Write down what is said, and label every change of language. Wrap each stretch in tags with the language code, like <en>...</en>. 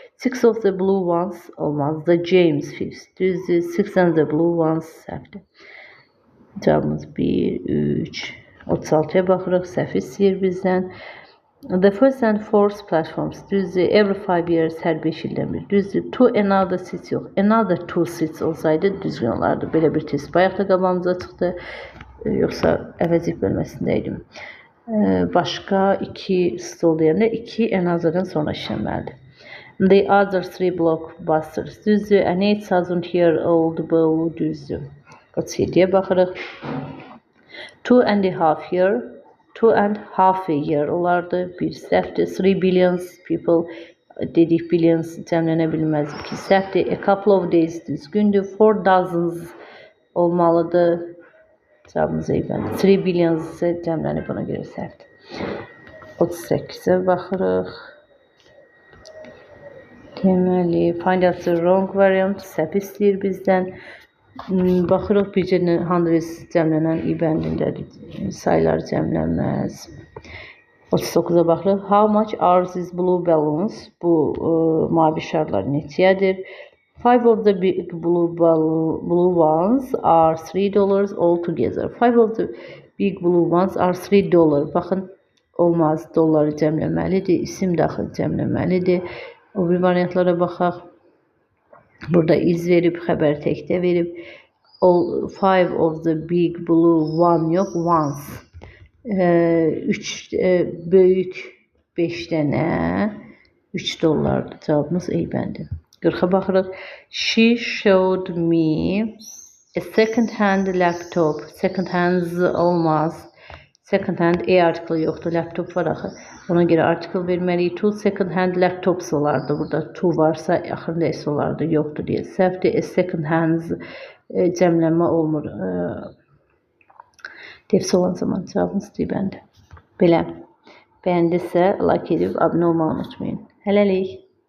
<en>6 of the blue ones</en> <az>olmaz.</az> <en>The James 5th</en> <az>düzdür.</az> <en>6 and the blue ones</en> <az>səhvdir. Cavabımız</az> <en>1, 3.</en> <az>36'ya baxırıq. Səhv istəyir bizdən.</az> <en>The first and fourth platforms</en> <az>düzdür.</az> <en>Every 5 years,</en> <az>hər 5 ildən bir düzdür.</az> <en>To another seats yox. Another 2 seats</en> <az>olsaydı düzgün olardı. Belə bir test bayaq da qabağımıza çıxdı. Yoxsa əvəzlik bölməsindəydim. Başqa 2 stol deyəndə 2 another'dan sonra işlənməlidir.</az> <en>The other 3 blockbusters</en> <az>düzdür.</az> <en>An 8,000-year-old bow düzdür.</en> <az>37'ye baxırıq.</az> <en>2.5 year, 2.5 year</en> <az>olardı. Bir səhvdir.</az> <en>3 billions people</en> <az>dedik, billions cəmlənə bilməz. 2 səhvdir.</az> <en>A couple of days</en> <az>düzgündür.</az> <en>4 dozens</en> <az>olmalıdır. Cavabımız eyvəndir.</az> <en>3 billions</en> <az>isə cəmlənib, buna görə səhvdir. 38'ə baxırıq. Deməli,</az> <en>find out the wrong variant.</en> <az>Səhv istəyir bizdən. Baxırıq, bircə hundreds cəmlənən i bəndindədir. Sayılar cəmlənməz. 39'a baxırıq.</az> <en>How much are these blue balloons?</en> <az>Bu mavi şarlar neçəyədir?</az> <en>5 of the big blue ones are $3 altogether. 5 of the big blue ones are $3.</en> <az>Baxın, olmaz. Dolları cəmləməlidir. İsim daxil cəmləməlidir. O bir variantlara baxaq. Burada iz verib, xəbər təkdə verib.</az> <en>5 of the big blue one</en> <az>yox,</az> <en>ones.</en> <az>3 böyük 5 dənə $3. Cavabımız eyvəndir. 40'a baxırıq.</az> <en>She showed me a second-hand laptop.</en> <az>Second-hand olmaz.</az> <en>Second-hand article</en> <az>yoxdur. Laptop var axı. Ona görə article verməliyik.</az> <en>Two second-hand laptops</en> <az>olardı. Burada two varsa axırda s olardı. Yoxdur deyə səhvdir. A second-hand cəmlənmə olmur. Defsi olan zaman cavabımız deyibəndir. Belə. Bəyəndisə like edib abunə olmağı unutmayın. Hələlik.</az>